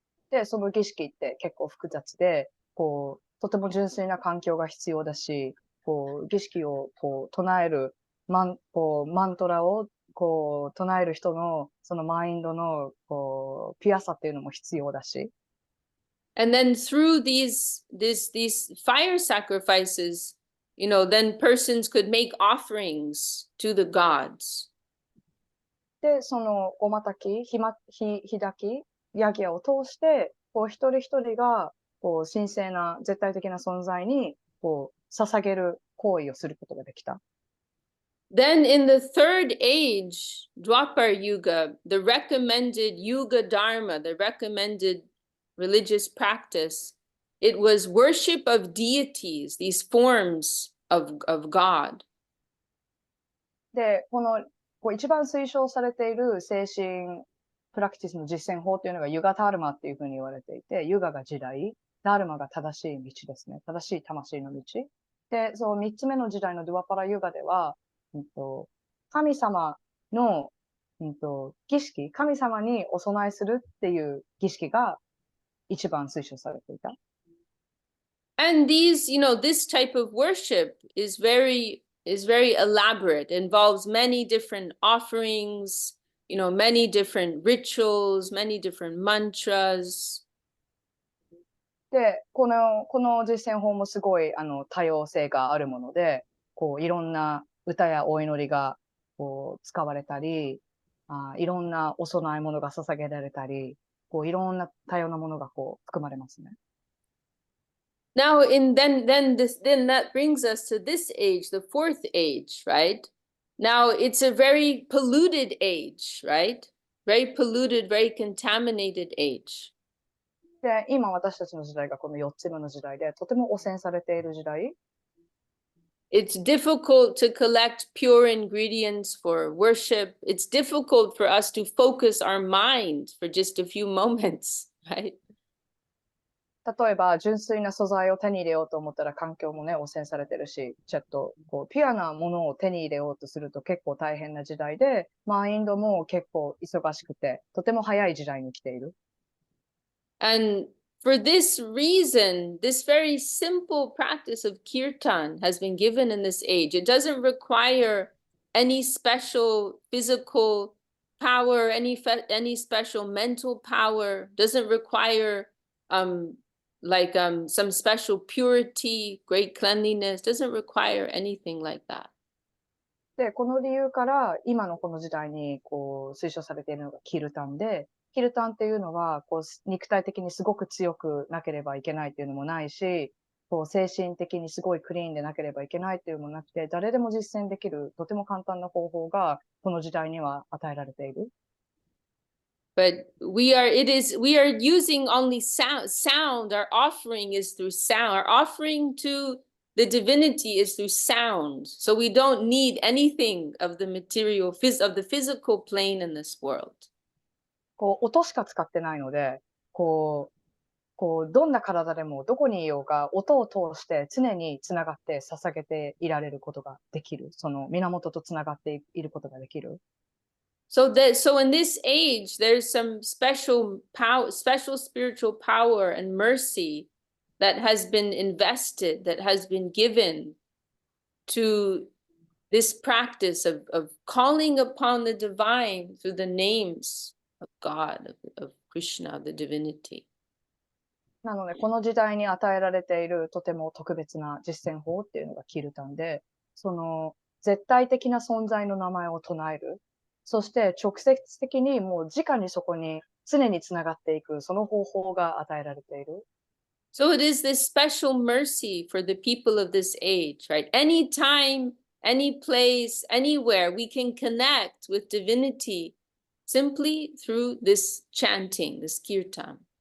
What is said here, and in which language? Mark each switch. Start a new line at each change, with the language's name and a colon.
Japanese: で、その儀式って結構複雑で、こう、とても純粋な環境が必要だし、こう、儀式をこう唱える、マントラをこう唱える人のそのマインドのこうピュアさっていうのも必要だし。
English: And then through these fire sacrifices, then persons could make offerings to the gods.
Japanese: で、そのごまたき、火焚き、ヤギアを通して、こう一人一人がこう神聖な絶対的な存在にこう捧げる行為をすることができた。
English: Then in the third age, Dwapar Yuga, the recommended Yuga Dharma, the recommended religious practice, it was worship of deities, these forms of God.
Japanese: で、こう一番推奨されている精神プラクティスの実践法というのがユガダルマっていうふうに言われていて、ユガが時代、ダルマが正しい道ですね。正しい魂の道。で、その三つ目の時代のドゥワパラユガでは、神様の、儀式、神様にお供えするっていう儀式が一番推奨されていた。
English: And these, this type of worship is very elaborate, involves many different offerings, many different rituals, many different mantras.
Japanese: で、この実践法もすごい多様性があるもので、こういろんな歌やお祈りがこう使われたり、いろんなお供え物が捧げられたり、こういろんな多様なものがこう含まれますね。
English: Now, then that brings us to this age, the fourth age, right? Now it's a very polluted age, right? Very polluted, very contaminated age.
Japanese: で、今私たちの時代がこの4つ目の時代で、とても汚染されている時代。
English: It's difficult to collect pure ingredients for worship. It's difficult for us to focus our mind for just a few moments, right?
Japanese: 例えば、純粋な素材を手に入れようと思ったら環境もね、汚染されてるし、ちょっとこうピュアなものを手に入れようとすると結構大変な時代で、マインドも結構忙しくて、とても早い時代に来ている。
English: And for this reason, this very simple practice of kirtan has been given in this age. It doesn't require any special physical power, any special mental power, doesn't require some special purity, great cleanliness, doesn't require anything like that.
Japanese: で、この理由から今のこの時代にこう推奨されているのがキルタンで、キルタンっていうのはこう肉体的にすごく強くなければいけないっていうのもないし、こう精神的にすごいクリーンでなければいけないっていうのもなくて、誰でも実践できるとても簡単な方法がこの時代には与えられている。
English: But we are using only sound. Our offering is through sound. Our offering to the divinity is through sound. So we don't need anything of the material, of the physical plane in this world.
Japanese: こう音しか使ってないので、こうどんな体でもどこにいようが音を通して常につながって捧げていられることができる。その源とつながっていることができる。
English: So in this age, there's some special power, special spiritual power and mercy that has been invested, that has been given to this practice of calling upon the divine through the names of God, of Krishna, the divinity.
Japanese: なので、この時代に与えられているとても特別な実践法っていうのがキルタンで、その絶対的な存在の名前を唱える。そして直接的にもう直にそこに常につながっていく、その方法が与えられている。
English: So it is this special mercy for the people of this age, right? Anytime, any place, anywhere, we can connect with divinity simply through this chanting, this kirtan.